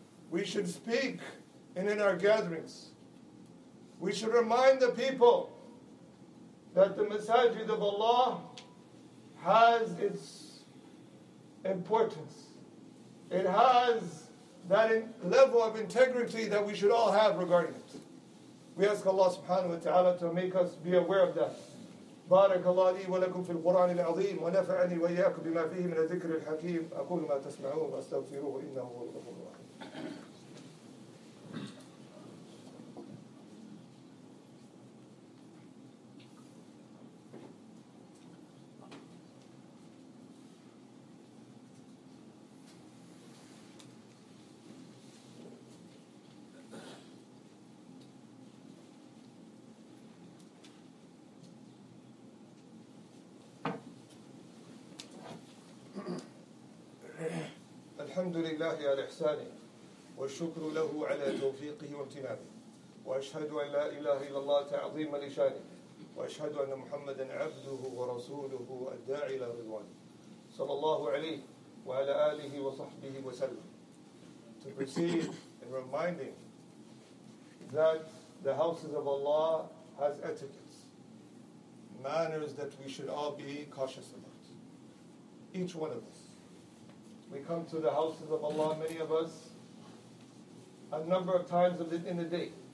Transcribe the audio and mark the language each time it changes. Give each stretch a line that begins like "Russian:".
English: We should speak in our gatherings. We should remind the people that the masajid of Allah has its importance. It has that level of integrity that we should all have regarding it. We ask Allah subhanahu wa ta'ala to make us be aware of that.
Arabic: بارك الله لي ولكم في القرآن العظيم ونفعني وإياكم بما فيه من الذكر الحكيم أقول ما تسمعون وأستغفروه إنه هو الغفور الرحيم. الحمد لله على إحسانه والشكر له على توفيقه وامتنانه وأشهد أن لا إله إلا الله تعظيم لشانه وأشهد أن محمدا عبده ورسوله الداعي إلى رضوانه صلى الله عليه وعلى آله وصحبه وسلم.
English: To proceed in reminding that the houses of Allah has etiquettes, manners that we should all be cautious about. Each one of us. We come to the houses of Allah, many of us, a number of times in the day.